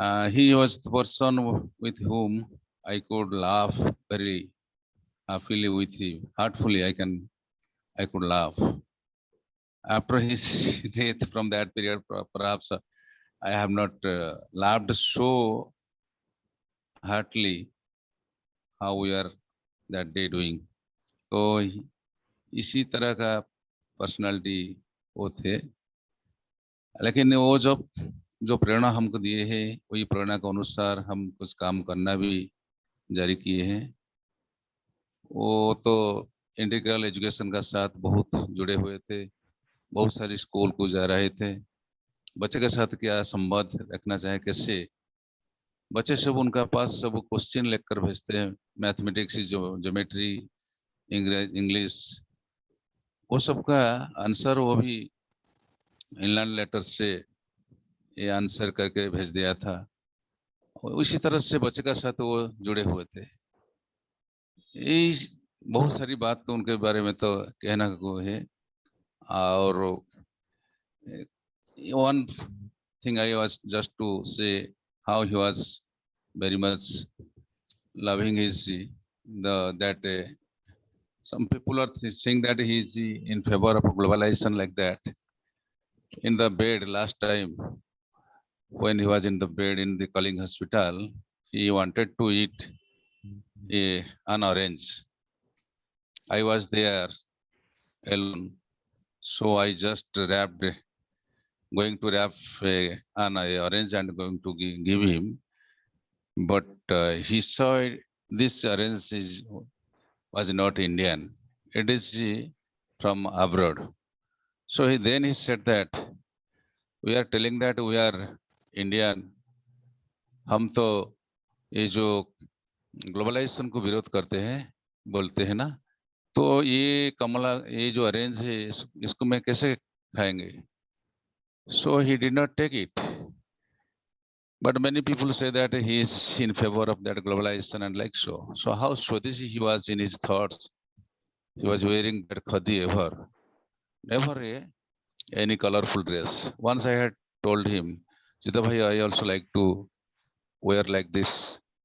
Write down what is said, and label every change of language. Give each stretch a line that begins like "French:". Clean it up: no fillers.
English: He was the person with whom I could laugh very happily with him. Heartfully, I could laugh. After his death, from that period, perhaps I have not laughed so heartily how we are that day doing.
Hindi: तो इसी तरह का personality वो थे, लेकिन वो जो प्रेरणा हमको दिए हैं वही प्रेरणा के अनुसार हम कुछ काम करना भी जारी किए हैं। वो तो इंटीग्रल एजुकेशन का साथ बहुत जुड़े हुए थे, बहुत सारी स्कूल को जा रहे थे। बच्चे के साथ क्या संबंध रखना चाहे, कैसे बच्चे सब उनका पास सब क्वेश्चन लेकर भेजते हैं, मैथमेटिक्स, ज्योमेट्री, इंग्लिश, वो सब का आंसर वो भी इनलैंड लेटर से ये आंसर करके भेज दिया था। उसी तरह से बच्चे का साथ वो जुड़े हुए थे। ये बहुत सारी बात तो उनके बारे में तो कहना को है।
English: और one thing I was just to say how he was very much loving his that some people are saying that he is in favor of globalization like that. In the bed last time, when he was in the bed in the Calling Hospital, he wanted to eat an orange. I was there alone, so I just going to wrap an orange and going to give him. But he saw this orange is was not Indian. It is from abroad. So then he said that we are telling that we are Indian.
Hindi: हम तो ये जो globalisation को विरोध करते हैं, बोलते हैं ना, तो ये कमला ये जो ऑरेंज है इसको मैं कैसे खाएंगे?
English: So he did not take it. But many people say that he is in favor of that globalization and like so. So how Swadeshi he was in his thoughts. He was wearing that khadi ever. Never any colorful dress. Once I had told him, Chita bhai, I also like to wear like this.